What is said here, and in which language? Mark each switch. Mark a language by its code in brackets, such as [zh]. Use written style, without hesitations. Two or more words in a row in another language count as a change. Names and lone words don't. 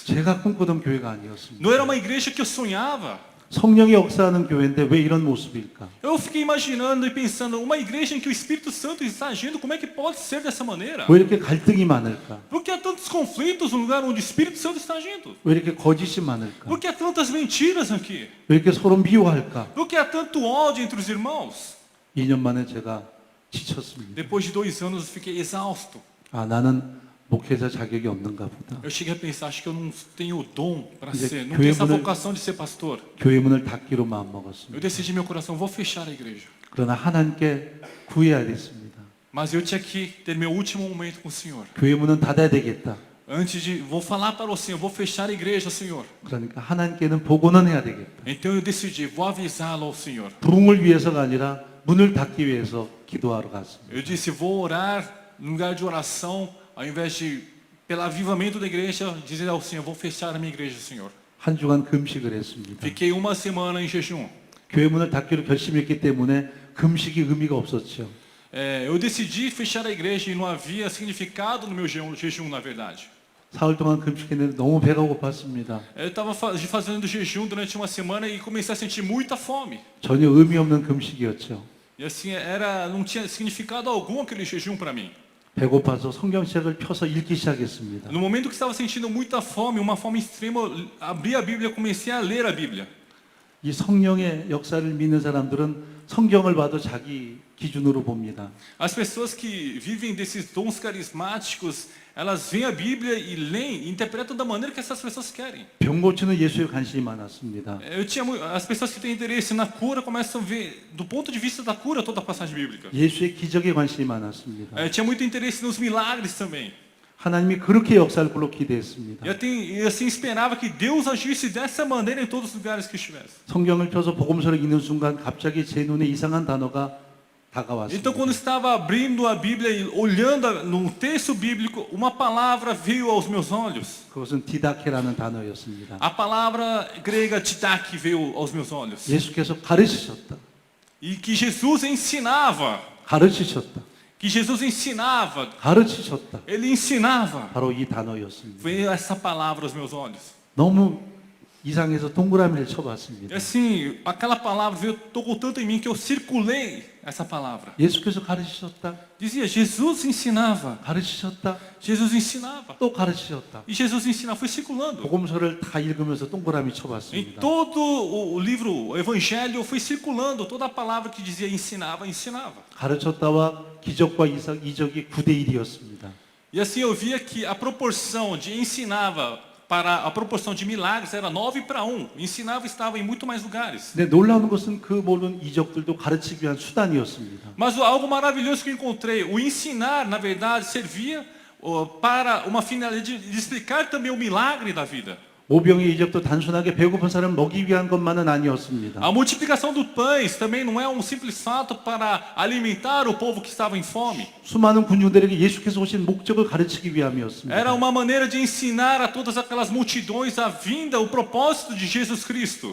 [ko] 제가 꿈꾸던 교회가 아니었습니다. [pt] Não era uma igreja que eu sonhava. [ko] 성령이 역사하는 교회인데 왜 이런 모습일까? [pt] Eu fiquei imaginando e pensando, uma igreja em que o Espírito Santo está agindo, como é que pode ser dessa maneira? [ko] 왜 이렇게 갈등이 많을까? [pt] Por que há tantos conflitos no lugar onde o Espírito Santo está agindo? [ko] 왜 이렇게 거짓이 많을까? [pt] Por que há tantas mentiras aqui? [ko] 왜 이렇게 서로 미워할까? [pt] Por que há tanto ódio entre os irmãos? [ko] 2년 만에 제가 지쳤습니다. [pt] Depois de 2 anos eu fiquei exausto. [ko] 아, 나는 목회자 자격이 없는가 보다. [pt] Eu cheguei a pensar, acho que eu não tenho o dom para Dizer, ser, não [ko] 교회 [pt] tenho essa [ko] 문을- [pt] vocação de ser pastor. [ko] 교회 문을 닫기로 [pt] Eu [ko] 마음먹었습니다. [pt] decidi em meu coração, vou fechar a igreja. [ko] 그러나 하나님께 구해야 됐습니다. [pt] Mas eu tinha que ter meu último momento com o Senhor. [ko] 교회 문은 닫아야 되겠다. [pt] Antes de, vou falar para o Senhor, vou fechar a igreja, Senhor. [ko] 그러니까 하나님께는 보고는 해야 되겠다. [pt] Então eu decidi, vou avisá-lo ao Senhor. [ko] 부흥을 위해서가 아니라 문을 닫기 위해서 기도하러 갔습니다. [pt] Eu disse, vou orar no lugar de oração, ao invés de, pelo avivamento da igreja, dizer ao Senhor, vou fechar a minha igreja, Senhor. [ko] 한 주간 금식을 했습니다. [pt] Fiquei 1 semana em jejum. [ko] 교회 문을 닫기로 결심했기 때문에 금식이 의미가 없었죠. [pt] Eu decidi fechar a igreja e não havia significado no meu jejum, na verdade. [ko] 사흘 동안 금식했는데 너무 배가 고팠습니다. [pt] Eu estava fazendo jejum durante 1 semana e comecei a sentir muita fome. [ko] 전혀 의미 없는 금식이었죠. [pt] E assim, não tinha significado algum aquele jejum para mim. [ko] 배고파서 성경책을 펴서 읽기 시작했습니다. [pt] No momento que estava sentindo muita fome, uma fome extrema, eu abri a Bíblia e comecei a ler a Bíblia. [ko] 이 성령의 역사를 믿는 사람들은 성경을 봐도 자기 기준으로 봅니다. [pt] As pessoas que vivem desses dons carismáticos, elas veem a Bíblia e leem e interpretam da maneira que essas pessoas querem. [ko] 병 고치는 예수에 관심이 많았습니다. [pt] As pessoas que têm interesse na cura começam a ver, do ponto de vista da cura, toda a passagem bíblica. [ko] 예수의 기적에 관심이 많았습니다. [pt] Tinha muito interesse nos milagres também. [ko] 하나님이 그렇게 역사를 불러 기대했습니다. [pt] E assim esperava que Deus agisse dessa maneira em todos os lugares que estivesse. [ko] 성경을 펴서 복음서를 읽는 순간 갑자기 제 눈에 이상한 단어가 다가왔습니다. [pt] Então, quando estava abrindo a Bíblia e olhando no texto bíblico, uma palavra veio aos meus olhos. [ko] 그것은 디다케라는 단어였습니다. [pt] A palavra grega didache veio aos meus olhos. [ko] 예수께서 가르치셨다. [pt] E que Jesus ensinava. [ko] 가르치셨다. [pt] Que Jesus ensinava. [ko] 가르치셨다. [pt] Ele ensinava. [ko] 바로 이 단어였습니다. [pt] Veio essa palavra aos meus olhos. [ko] 너무 이상해서 동그라미를 [pt] E [ko] 쳐봤습니다. [pt] assim, aquela palavra veio, tocou tanto em mim que eu circulei essa palavra. [ko] 예수께서 가르치셨다. [pt] Dizia, Jesus ensinava. [ko] 가르치셨다. [pt] Jesus ensinava. [ko] 또 가르치셨다. [pt] E Jesus ensinava, foi circulando. [ko] 복음서를 다 읽으면서 동그라미 [pt] Em [ko] 쳐봤습니다. [pt] todo o livro, o Evangelho, foi circulando. Toda a palavra que dizia ensinava, ensinava. [ko] 가르쳤다와 기적과 이적이 9대1이었습니다. [pt] E assim eu via que a proporção de ensinava para a proporção de milagres era 9-1. Ensinava estava em muito mais lugares. [ko] 근데 놀라운 것은 그 모든 이적들도 가르치기 위한 수단이었습니다. [pt] Mas algo maravilhoso que eu encontrei, o ensinar, na verdade, servia para uma finalidade de explicar também o milagre da vida. [ko] 오병의 이적도 단순하게 배고픈 사람 먹이기 위한 것만은 아니었습니다. [pt] A multiplicação dos pães também não é um simples fato para alimentar o povo que estava em fome. [ko] 수많은 군중들에게 예수께서 오신 목적을 가르치기 위함이었습니다. [pt] Era uma maneira de ensinar a todas aquelas multidões a vinda, o propósito de Jesus Cristo.